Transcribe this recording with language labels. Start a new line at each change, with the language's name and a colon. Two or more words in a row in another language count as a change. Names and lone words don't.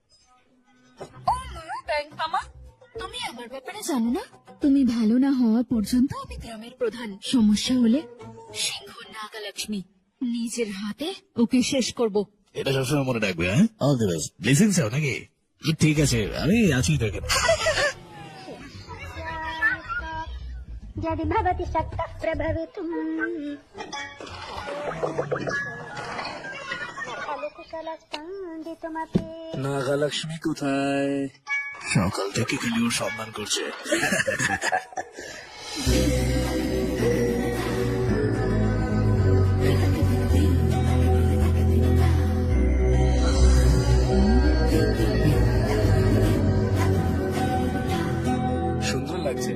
Bangla: তুমি আমার ব্যাপারে জানো না? তুমি ভালো না হওয়া পর্যন্ত আমি গ্রামের প্রধান। সমস্যা হলে সিংহ নাগলক্ষ্মী নিজের হাতে ওকে শেষ করব। এটা সবসময় মনে রাখবে, হ্যাঁ?
English: all the best.
Bangla: ব্লেসিং চাও নাকি? ঠিক আছে, আমি আছি তো এখানে।
Sanskrit: यदि भवति शक्तः प्रभवितुम् खलु कुशलस्पन्दितुमपि
Bangla: নাগালক্ষ্মী কোথায়? সকাল থেকে খালি ওর সম্মান করছে। সুন্দর লাগছে।